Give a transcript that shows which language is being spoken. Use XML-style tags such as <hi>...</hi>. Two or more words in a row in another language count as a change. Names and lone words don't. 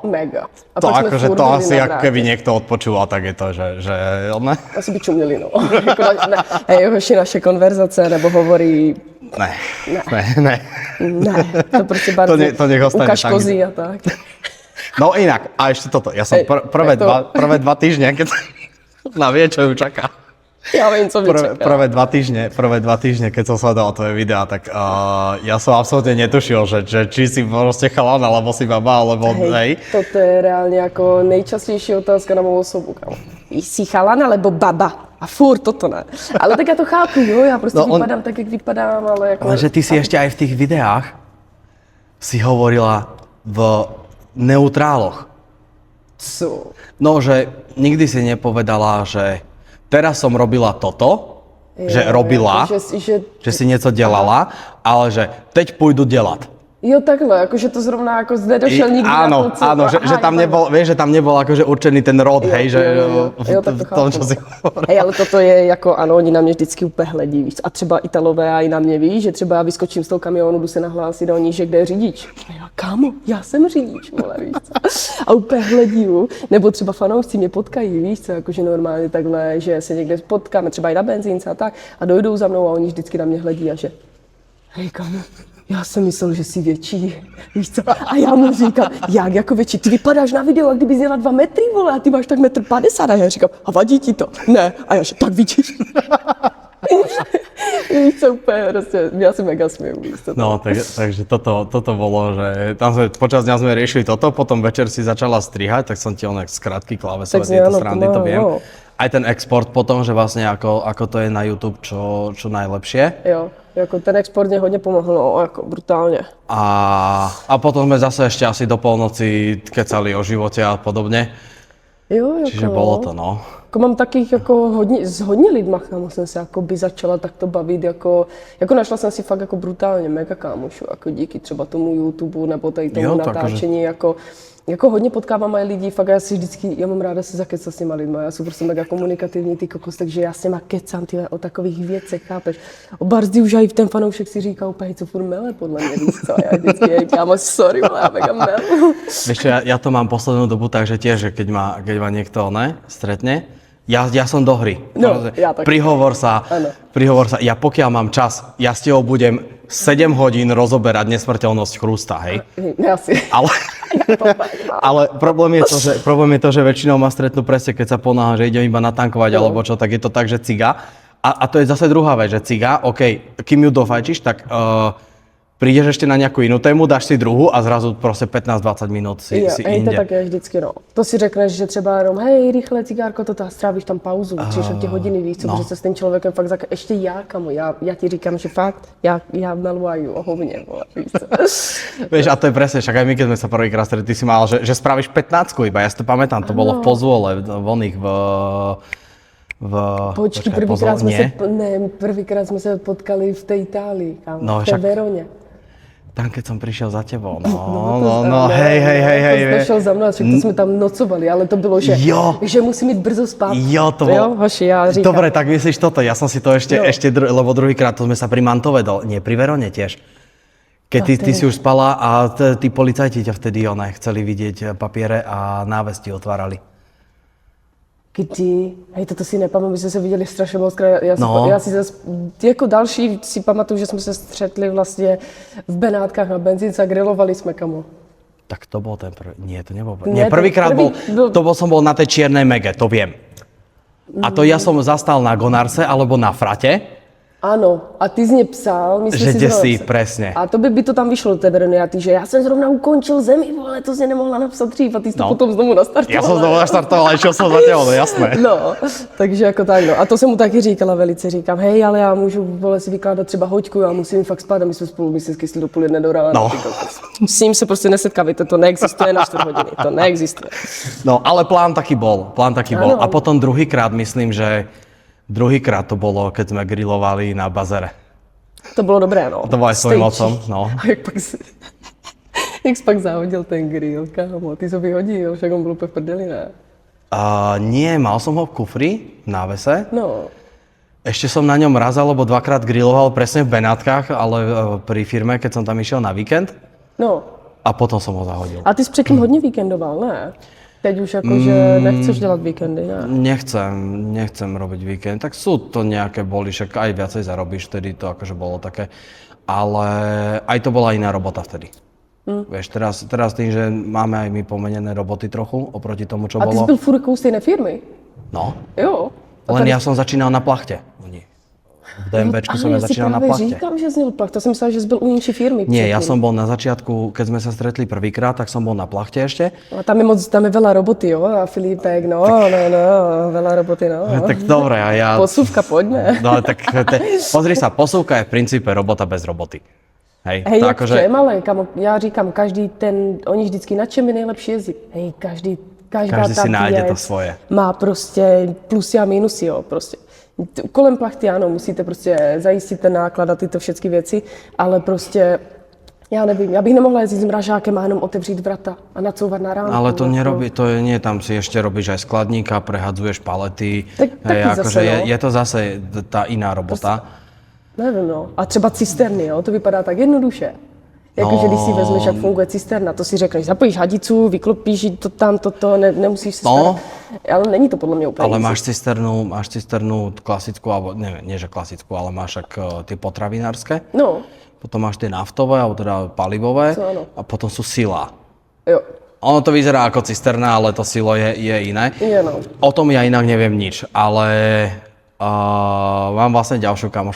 <cs>mega. A To pak jsme</cs> <sk>akože furt to</sk> <cs>byli</cs> <sk>asi, na ako</sk> <cs>vrátě.</cs> <sk>keby niekto odpočúval,</sk> <cs>tak je to, že ne? Asi by čuměli, no. Jako hej, hoši, naše konverzace nebo hovory, Ne. ne, to prostě bardzo</cs> <sk>to nech ostane ukaž tak, kozy a tak. No inak, a ešte toto. Ja som Hej, prvé tak to- dva týždne, keď na vie, čo ju čaká.</sk> <cs>Já vím, co mě čeká.</cs> <sk>Prvé dva týždne, keď som sledoval tvoje videá, tak ja som absolútne netušil, že či si prostě chalan, alebo si baba, alebo hej.</sk> <cs>Toto je reálně jako nejčastější otázka na mou osobu, kámo. Jsi</cs> <sk>chalan alebo baba?</sk> <cs>A furt toto ne. Ale tak já to chápu, jo, já prostě vypadám tak, jak vypadám, ale jako...</cs> <sk>Ale že ty si ešte aj v tých videách si hovorila v neutráloch.</sk> <cs>Co?</cs> <sk>No, že nikdy si nepovedala, že teraz som robila toto, že robila, že si</sk> <cs>něco dělala, ale že teď půjdu dělat. Jo, takhle, jakože to zrovna jako zde došel nikdy</cs> <sk>áno,</sk> <cs>na to, co...</cs> <sk>áno, že tam nebol, vieš, že tam nebol akože určený ten rod, hej, že</sk> <cs>jo, tak to v tom, chápu.</cs> <sk>čo si hovorila.</sk> <cs>Hej, ale toto je jako, ano, oni na mě vždycky úplně hledí, víš, a třeba Italové a i na mě ví, že třeba já vyskočím z toho kamionu, jdu se nahlásit a oni, že kde je řidič. A já, kámo, já jsem řidič, vole, víš co? A úplně hledí, nebo třeba fanoušci mě potkají, víš co, jakože normálně takhle, že se někde potkáme, třeba i na benzínce a tak, a dojdou za mnou a oni vždycky na mě hledí a že, hej, kámo, já jsem myslel, že jsi větší, víš co? A já mu říkám, jak jako větší? Ty vypadáš na videu, jak kdyby jsi měla 2 metry, vole, a ty máš tak 1,50 m. A já říkám, a vadí ti to? Ne. A já že, tak vidíš. Víš co, úplně prostě, já si mega směju, víš co? No,</cs> <sk>takže toto bolo, že tam sme, počas dňa sme riešili toto, potom večer si začala strihať, tak som ti onek skratky klávesové, Tak tieto áno, srandy, to viem. no. aj ten export potom, že vlastne ako to je na YouTube čo najlepšie.</sk> <cs>Jo, jako ten export mě hodně pomohl, no, jako brutálně.</cs> <sk>A potom sme zase ešte asi do polnoci kecali o živote a podobne.</sk> <cs>Jo, jako,</cs> <sk>Čiže bolo to, no.</sk> <cs>Jako mám takých jako s hodně lidma, kámo, jsem se jako by začala takto bavit, jako našla jsem si fakt jako brutálně mega kámošů, jako díky třeba tomu YouTube nebo tady tomu natáčení, jako hodně potkávám aj lidí, fakt já mám ráda se zakecat s těma lidma, já jsem prostě mega komunikativní ty kokos, takže já s těma kecám tyhle o takových věcech, chápeš. O Barzdy už aj ten fanoušek si říká úplně, co furt mele podle mě, víš co, já vždycky kámo, sorry, ale já mega melu.</cs> <sk>Vieš čo, ja to mám poslednú dobu tak, že tiež, že keď ma niekto stretne, ja som do hry. No, ja tak. Prihovor sa. Ja pokiaľ mám čas, ja s tebou budem 7 hodín rozoberať nesmrteľnosť chrústa, hej? Asi. Ale problém je to, že väčšinou ma stretnú presne, keď sa ponáha, že idem iba natankovať alebo čo, tak je to tak, že ciga. A to je zase druhá vec, že ciga, OK, kým ju dofajčíš, tak prídeš ešte na nejakú inú tému, dáš si druhú a zrazu prostě 15-20 minút si inde.</sk> <cs>To tak je vždycky, no. To si řekneš, že třeba jenom, hej, rychle cigárko, toto a strávíš tam pauzu, 3/4 hodiny, víš co, protože se s tím člověkem fakt ještě já, kamo, já ti říkám, že fakt, já meluaju o hovně, vole, víš co.</cs> <sk>Vieš, a to je presne, však aj my, keď sme sa prvýkrát stretli, ty si mal, že spravíš 15 iba, ja si to pamätám, to bolo v Pozvole, v</sk> <cs>Počkej, prvýkrát jsme se potkali v té Itálii, kámo, no, v té Veroně.</cs> <sk>Tam, keď som prišiel za tebou, hej.</sk> <cs>To došel za mnou a to jsme tam nocovali, ale to bylo, že musí mít brzo spát.</cs> <sk>Jo, to bolo.</sk> <cs>Hoši, já říkám.</cs> <sk>Dobre, tak myslíš toto, ja som si to ešte lebo druhýkrát, to sme sa pri Mantove nie, pri Verone tiež. Keď ty si už spala a tí policajti ťa vtedy chceli vidieť papiere a návesti otvárali.</sk> <cs>Kdy? Hej, toto si nepamatuju, my jsme se viděli strašně moc krát. Já si zase, jako další si pamatuju, že jsme se střetli vlastně v Benátkách na benzínce a grilovali jsme, kamo.</cs> <sk>Tak to bol ten prvý, nie, to nebol prvý. Nie, prvýkrát som bol na tej čiernej Mege, to viem. A to ja som zastal na Gonarse alebo na Frate.</sk> <cs>Ano, a ty z mě psal, myslím</cs> <sk>že si kde si, presne.</sk> <cs>A to by to tam vyšlo do té Verony a ty, že já jsem zrovna ukončil zemi, vole, to jsi nemohla napsat dřív a ty jsi to potom znovu nastartovala. Já jsem znovu nastartovala,</cs> <sk>išiel som za tebou,</sk> <cs>no jasné. No, takže jako tak, no. A to jsem mu taky říkala velice, říkám, hej, ale já můžu, vole, si vykládat třeba hoďku, já musím fakt spát a my jsme spolu, myslím, skysli do 12:30 do rána. No. S ním se prostě nesetkávajte, to neexistuje na 4 hodiny, to neexistuje. No,</cs> <sk>ale plán taký bol. A potom druhýkrát, myslím, že druhýkrát to bolo, keď sme grilovali na bazere.</sk> <cs>To bylo dobré, no.</cs> <sk>To bylo aj s tvojím otcom, no.</sk> <cs>A jak jsi pak zahodil ten grill, kámo, ty jsi ho vyhodil, však on byl úplně v prdeli, ne?</cs> <sk>Nie, mal som ho v kufri, v návese. No. Ešte som na ňom raz alebo dvakrát griloval presne v Benátkach, ale pri firme, keď som tam išiel na víkend. No. A potom som ho zahodil.</sk> <cs>A ty jsi předtím hodně víkendoval, ne? Teď už jakože nechceš dělat víkendy, ne?</cs> <sk>Nechcem robiť víkend. Tak sú to nejaké boli, však aj viacej zarobíš, vtedy to akože bolo také. Ale aj to bola iná robota vtedy. Vieš, teraz tým, že máme aj my pomenené roboty trochu oproti tomu, čo bolo. A</sk> <cs>ty jsi byl furt u stejné firmy? No. Jo.</cs> <sk>Len ja som začínal na plachte. V DMVčku som ja začínal na plachte.</sk> <cs>Říkám, že jsi měl plach, to jsem myslela, že jsi byl u jinší firmy.</cs> <sk>Nie, ja som bol na začiatku, keď sme sa stretli prvýkrát, tak som bol na plachte ešte. A tam je veľa roboty, jo, a Filipek, no, veľa roboty, no. Tak dobre, a ja... Posuvka, poďme. No, tak pozri sa, posuvka je v princípe robota bez roboty. Hej,</sk> <cs>jak v čem, ale kamo, já říkám, oni vždycky, na čem je nejlepší jezdit?</cs> <sk>Hej, každý si nájde to svoje.</sk> <cs>Má prostě plusy a minusy, jo, prostě. Kolem plachty, ano, musíte prostě zajistit ten náklad a tyto všechny věci, ale prostě, já nevím, já bych nemohla jezdit s mražákem a jenom otevřít vrata a nacouvat na rámku.</cs> <sk>Ale to nerobí, to je, nie, tam si ešte robíš aj skladníka, prehadzuješ palety, zase, no. je to zase tá iná robota.</sk> <cs>Nevím, no. A třeba cisterny, jo, to vypadá tak jednoduše. Jakože když si vezmeš, jak funguje cisterna, to si řekneš, zapojíš hadicu, vyklopíš to tam, nemusíš se starat. Ale není to podle mě úplně.</cs> <sk>Ale máš cisternu klasickú, alebo nie že klasickú, ale máš tie potravinárske. No. Potom máš tie naftové, alebo teda palivové. A potom sú silá.</sk> <cs>Jo.</cs> <sk>Ono to vyzerá ako cisterna, ale to silo je iné. Je, no. O tom ja inak neviem nič, ale mám vlastne ďalšiu kamošku.</sk>